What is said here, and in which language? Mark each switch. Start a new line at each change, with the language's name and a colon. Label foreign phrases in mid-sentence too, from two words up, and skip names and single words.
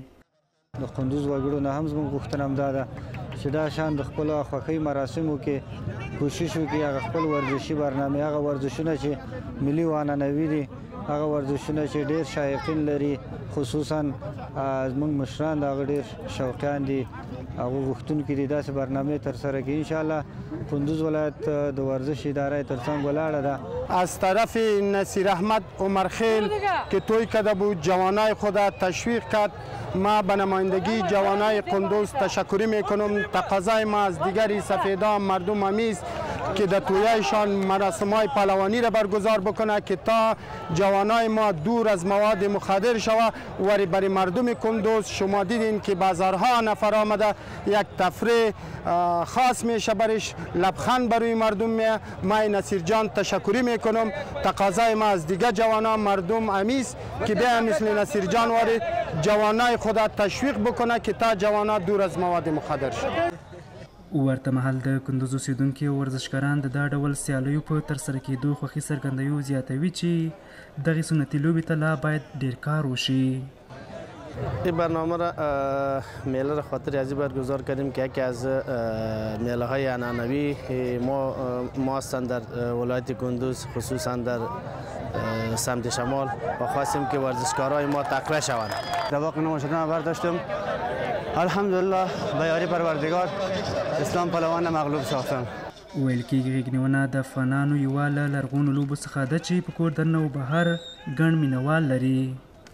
Pashto: د کندوز وګړو نه هم زموږ غوښتنه همدا ده چې دا شان د خپلو خوښۍ مراسمو کې کوشش وکړي هغه خپل ورزشي برنامې، هغه ورزشونه چې ملي و عنعنوي دي، هغه ورزشونه چې ډېر شایقین لري، خصوصا زموږ مشران د هغه ډېر شوقیان دي، هغه غوښتونکي دي داسې برنامې ترسره کړي. انشاءالله کندوز ولایت د ورزش اداره ترڅنگ ولاړه ده.
Persian: از طرف نصیر احمد عمرخیل که توی کرده بود جوانای خود تشویق کرد، ما به نمایندگی جوانای کندوز تشکری میکنم. تقاضای ما از دیگری سفیدان مردم همی است که در تویایشان مراسم‌های پهلوانی را برگزار بکنه که تا جوانای ما دور از مواد مخدر شود. و برای مردم کندوز شما دیدین که بازارها نفر آمده، یک تفریح خاص میشه برش، لبخند بروی مردم میه. ما نصیر جان تشکری میکنم. تقاضای ما از دیگر جوانان مردم همی است که بیا مثل نصیر جان وارد جوانای خود تشویق بکنه که تا جوانان دور از مواد مخدر شود.
Pashto: ورته مهال د کندوز اوسیدونکي او ورزشکاران د دا ډول سیالیو په ترسره کېدو خوښي څرګندوي، زیاتوي چې دغې سنتي لوبې ته لا باید ډېر کار وشي.
Persian: این برنامه را میله را خاطر ازی برگزار کردیم که یکی از میله های عنعنوی ما هستند در ولایت کندوز، خصوصا در سمت شمال، و خواستیم که ورزشکارای ما تقویه شوند. در واقع نام شدن برداشتم، الحمدلله به یاری پروردگار اسلام پهلوان مغلوب ساختم.
Pashto: ویل کېږي غېږنیونه د افغانانو یوه له لرغونو لوبو څخه ده چې په کور دننه و بهر ګڼ مینوال لري.